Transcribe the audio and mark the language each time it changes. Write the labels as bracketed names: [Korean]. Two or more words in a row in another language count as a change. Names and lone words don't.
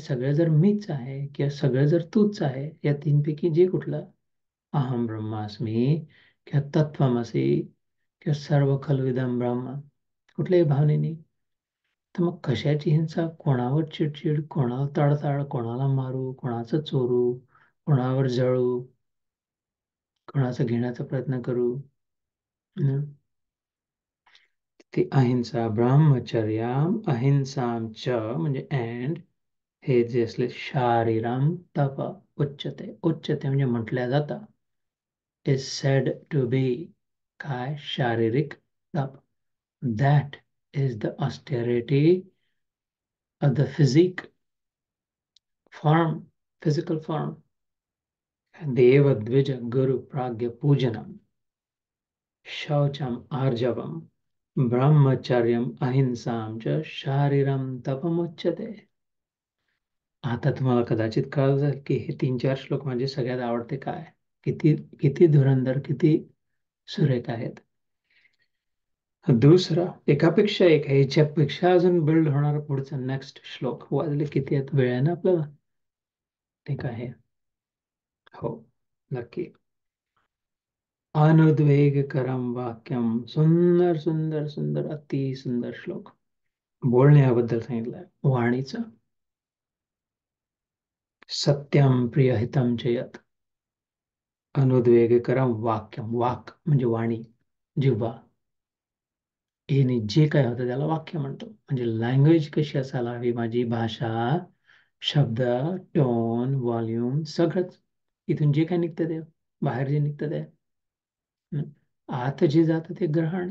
[Marathi] सगळे जर मीच आहे किंवा सगळे जर तूच आहे, या तीनपैकी जे कुठलं [Sanskrit] अहम ब्रह्मास्मी [Marathi] किंवा तत्वमसी किंवा [Sanskrit] सर्व खलविदम ब्रह्म, [Marathi] कुठल्याही भावनेने, तर मग कशाची हिंसा, कोणावर चिडचिड, कोणावर तडताड, कोणाला मारू, कोणाचं चोरू, कोणावर जळू, कोणाचं घेण्याचा प्रयत्न करू. [Sanskrit] ती अहिंसा ब्रह्मचर्याम अहिंसाम च [Marathi] म्हणजे अँड हे जे असले [Sanskrit] शारीरम तप उच्चते. उच्चते म्हणजे [Marathi] म्हटल्या जातं [English] is said to be [Marathi] काय शारीरिक तप. [English] That is the austerity of the physique form, physical form. [Sanskrit] देव द्विज गुरु प्राग्य पूजनम शौचम आर्जवम ब्रह्मचर्यम अहिंसाम च शारीरम तपमुच्यते. [Marathi] आता तुम्हाला कदाचित कळलं की हे 3-4 श्लोक म्हणजे सगळ्यात आवडते काय, किती किती धुरंधर, किती सुरेख आहेत. दुसरा एकापेक्षा एक आहे, याच्यापेक्षा अजून बिल्ड होणारा पुढचा नेक्स्ट श्लोक. वाजले किती आहेत, वेळ आहे ना आपल्याला? ठीक आहे, हो नक्की. [Sanskrit] अनुद्वेगकरम वाक्यम. [Marathi] सुंदर सुंदर सुंदर अति सुंदर श्लोक. बोलण्याबद्दल सांगितलंय वाणीचं. [Sanskrit] सत्यम प्रियहितम चयत अनुद्वेगकरम वाक्यम. [Marathi] वाक म्हणजे वाणी, जिव्हा. हे जे काय होतं त्याला वाक्य म्हणतो. म्हणजे लँग्वेज कशी असायला हवी, माझी भाषा, शब्द, टोन, व्हॉल्यूम सगळंच. इथून जे काय निघतं ते, बाहेर जे निघतं ते, आत जे जातं ते ग्रहण.